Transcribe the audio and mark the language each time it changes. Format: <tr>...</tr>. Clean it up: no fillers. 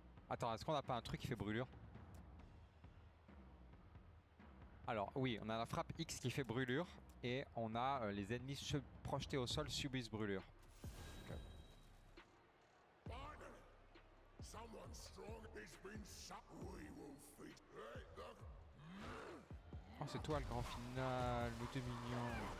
<fr>Attends, est-ce qu'on a pas un truc qui fait brûlure? Alors oui, on a la frappe X qui fait brûlure et on a les ennemis projetés au sol subissent brûlure. Okay.</fr> <en>Finally, someone strong has been shot. We will feed. Hey, look.</en> <fr>Oh c'est toi le grand final, mais t'es mignon.</fr>